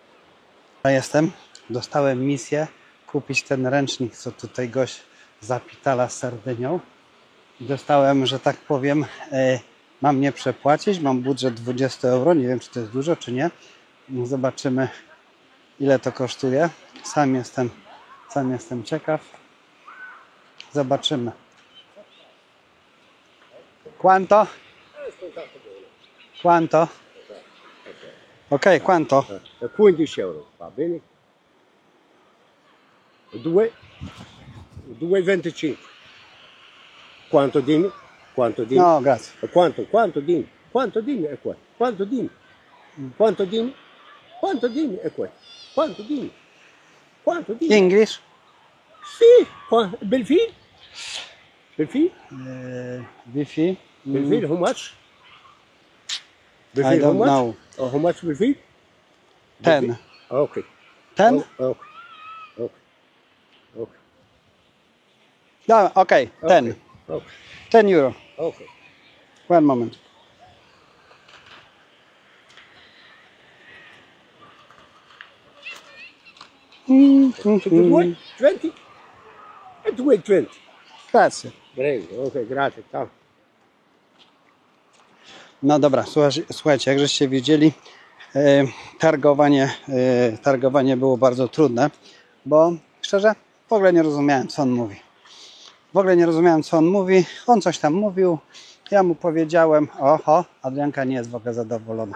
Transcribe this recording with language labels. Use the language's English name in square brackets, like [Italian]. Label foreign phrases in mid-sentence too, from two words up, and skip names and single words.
[Polish] Dostałem misję kupić ten ręcznik, co tutaj gość zapitala z Sardynią. Dostałem, że tak powiem, mam nie przepłacić, mam budżet 20 euro, nie wiem czy to jest dużo czy nie. Zobaczymy ile to kosztuje. Sam jestem ciekaw. Zobaczymy. [Italian] Quanto? Ok, quanto? 15 euro, va bene? 2,25. Quanto dimmi? No, grazie. Quanto dimmi? Quanto dimmi è qua? Quanto dimmi? Quanto dimmi? Quanto dimmi è qua? Quanto dimmi? Quanto dimmi? [English] English? [Italian] Sì, Belfil? [English] Wi-Fi? Belfil, how much? With I it, how don't much? know. Oh, how much with it? 10. Okay. 10? Oh, okay. Okay. Okay. No, okay, 10. Okay. 10 euro. Okay. One moment. So to wait 20? And to wait 20. [Italian] Grazie. [English] Great. Okay, grazie. Ciao. [Polish] No dobra, słuchajcie, jak żeście widzieli, targowanie było bardzo trudne, bo szczerze w ogóle nie rozumiałem, co on mówi. W ogóle nie rozumiałem, co on mówi. On coś tam mówił, ja mu powiedziałem, oho, Adrianka nie jest w ogóle zadowolona.